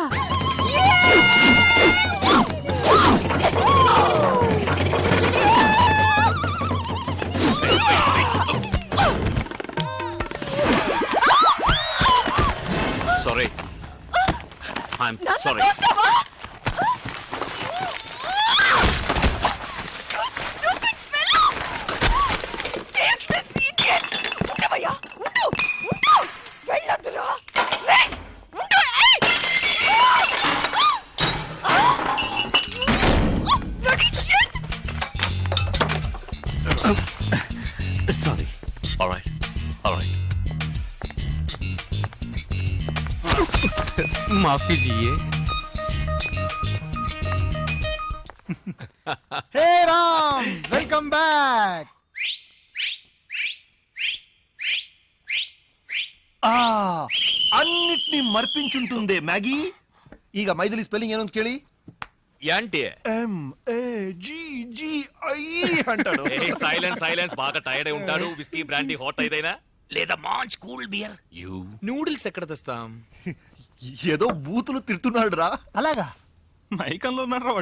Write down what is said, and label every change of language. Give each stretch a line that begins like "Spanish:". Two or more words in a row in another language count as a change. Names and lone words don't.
English: sorry, I'm
Telugu: నన్ను
English: సారీ.
Telugu: చూస్తావా? ఉండవయ్యా, ఉండు, ఉండు, వెళ్ళొద్దురా. రేయ్, ఉండు, ఏయ్!
English: Bloody shit! సారీ. alright, alright.
Hindi: माफ़ कीजिए. हे राम,
English: welcome back.
Telugu: అన్నిటినీ మర్పించుంటుందే మ్యాగీ.
Kannada: ಈಗ ಮೈದಿಲಿ ಸ್ಪೆಲ್ಲಿಂಗ್ ಏನು ಅಂತ ಕೇಳಿ.
English: యాంటి
Telugu: MAGGI అంటాడు.
English: silence silence,
Telugu: బాగా టైర్డ్ అయి ఉంటాడు.
English: whisky brandy hot
Telugu: అయిదైనా లేదా మాంచ్
English: cool beer. యూ
Telugu: నూడిల్స్ ఎక్కడ తెస్తాం? ఏదో బూతులు తిడుతున్నాడు రా. అలాగా? మైకంలో ఉన్నాడు రా వాడు.